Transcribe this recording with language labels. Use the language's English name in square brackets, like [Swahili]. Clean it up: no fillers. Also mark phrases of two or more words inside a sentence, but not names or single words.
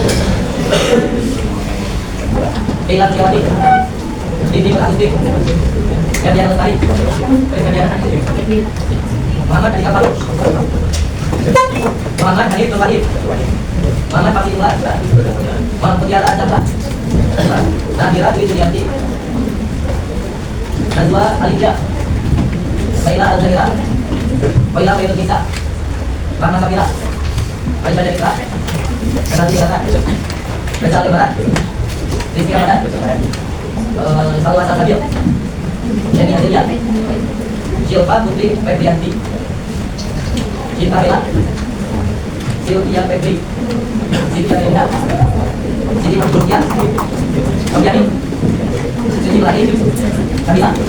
[Indonesian] Ilat Kiwati, Didi Prakasdi, Gadian Lestari, Muhammad Adi Kapalu, Muhammad Hanif Nur Wahid, Muhammad Fatih Ular, Muhammad Putiara Acapra, Nadira Dwi Sulianti, Najwa Alija, Saila Al-Zahira, Waila Faidul Nisa, Rahma Sabila, Aisha Jarika, Renati Gata, Reza Lebaran, Rizky Ramadan, Salwa Sasabil, Jenny Adelia, Silva Putri Febrianti, Cinta Bella, Sylvia Febri, Sylvia Linda, Siti Perbukian, Kamjani, Suci Ibrahim, Kamila.